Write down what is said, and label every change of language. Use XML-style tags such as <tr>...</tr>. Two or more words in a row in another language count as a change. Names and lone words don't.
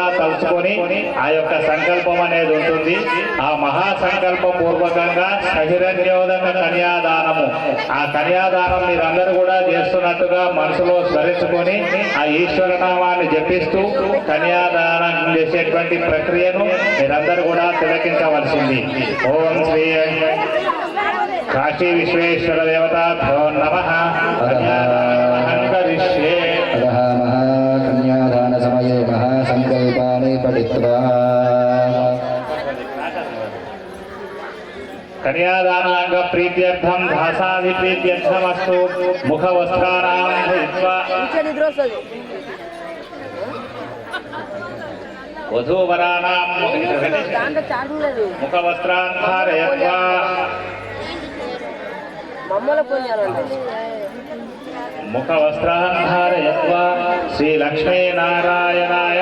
<te>తలుచుకొని ఆ యొక్క సంకల్పం అనేది ఉంటుంది ఆ మహాసంకల్ప పూర్వకంగా సహిరణ్యోదక కన్యాదానము ఆ కన్యాదానం మీరందరూ కూడా చేస్తున్నట్టుగా మనసులో స్మరించుకొని ఆ ఈశ్వర నామాన్ని జపిస్తూ కన్యాదానం చేసేటువంటి ప్రక్రియను మీరందరూ కూడా తిలకించవలసింది</te> <sa>ఓం శ్రీ కాశీ విశ్వేశ్వర దేవతాభ్యో నమః కరిష్యే अतः महाकन्यादानसमये सर्वे महासङ्कल्पानि पठित्वा कन्यादानांग प्रीत्यर्थम भासादि प्रीत्यर्थमस्तु मुखवस्त्राणां धृत्वा वधूवराणां मुखवस्त्रान् धारयित्वा मुखवस्त्रान् धारयित्वा श्रीलक्ष्मीनारायणाय</sa>